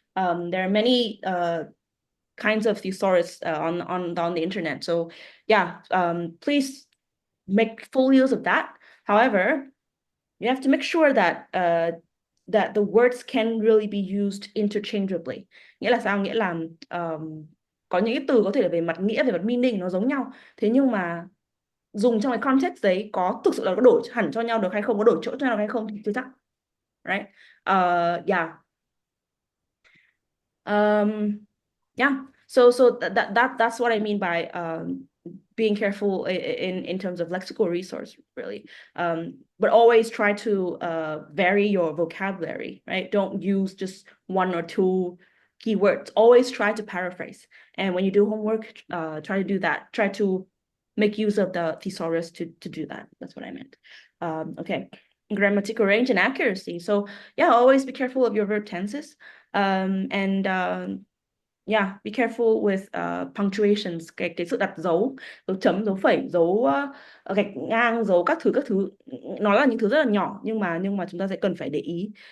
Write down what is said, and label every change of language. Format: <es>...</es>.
<en>There are many kinds of thesaurus on the internet. So yeah, please make full use of that. However, you have to make sure that the words can really be used interchangeably.</en> <vi>Nghĩa là sao? Nghĩa là có những cái từ có thể là về mặt nghĩa, về mặt meaning nó giống nhau. Thế nhưng mà dùng trong cái context đấy có thực sự là có đổi hẳn cho nhau được hay không, có đổi chỗ cho nhau được hay không thì chưa chắc.</vi> <en>Right? Yeah. Yeah. So that's what I mean by being careful in terms of lexical resource, really. But always try to vary your vocabulary, right? Don't use just one or two keywords. Always try to paraphrase. And when you do homework, try to do that. Try to make use of the thesaurus to do that. That's what I meant. Okay. Grammatical range and accuracy. So yeah, always be careful of your verb tenses. And yeah, be careful with punctuations,</en> <vi>cái sự đặt dấu, dấu chấm, dấu phẩy, dấu gạch ngang, dấu các thứ. Nó là những thứ rất là nhỏ nhưng mà chúng ta sẽ cần phải để ý.</vi>